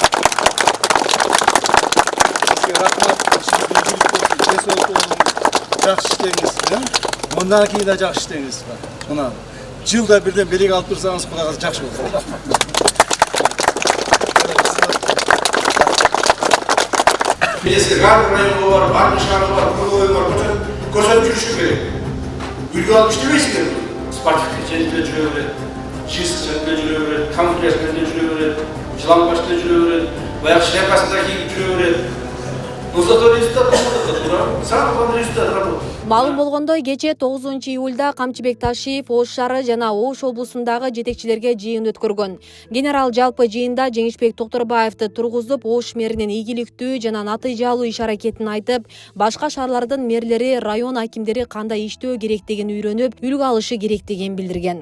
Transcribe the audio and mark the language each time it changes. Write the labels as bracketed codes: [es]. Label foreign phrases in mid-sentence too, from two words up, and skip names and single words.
[ky] Жакшы иштеңиз. Мындан кийин да жакшы иштеңиз. Мына жылда бирден белек алып турсаңыз Кудайга жакшы болот. [kk] Милиция району бар, барлық шары бар, құрылығы бар, көрсетіп жүрішу керек. Үлгі алып іштемейсіңдер. Спартивті жерінде жүре береді, жисы жерінде жүре береді, камуфляжында жүре береді, жыланбашында жүре береді, баяғы шляпасында киіп жүре береді. [ru] Но зато результат болмады, самый главный результат работы. [ky] Маалым болгондой, кечээ 9 июлда Камчыбек Ташиев Ош шаары жана Ош облусундагы жетекчилерге жыйын өткөргөн. Генерал жалпы жыйында Жеңишбек Токторбаевди тургузуп, Ош мэринин ийгиликтүү жана натыйжалуу иш-аракетин айтып, башка шаарлардын мэрлери, район акимдери кандай иштөө керектигин үйрөнүп, үлгү алышы керектигин билдирген.